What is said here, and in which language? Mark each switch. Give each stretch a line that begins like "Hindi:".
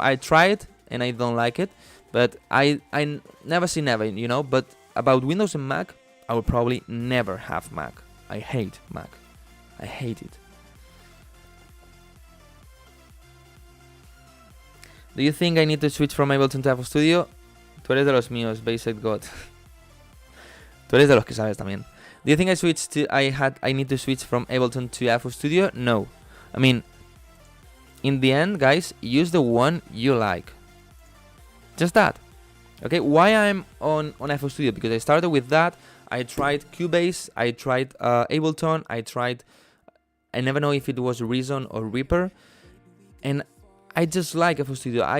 English: I tried and I don't like it, but I never say never, you know. But about Windows and Mac, I would probably never have Mac. I hate Mac. I hate it. Do you think I need to switch from Ableton to FL Studio?
Spanish: Tú eres de los míos, Based God. Tú eres de los que sabes también.
English: Do you think I need to switch from Ableton to FL Studio? No. I mean, in the end, guys, use the one you like. Just that. Okay, why I'm on FL Studio? Because I started with that. I tried Cubase, I tried Ableton, I never know if it was Reason or Reaper, and I just like FL Studio.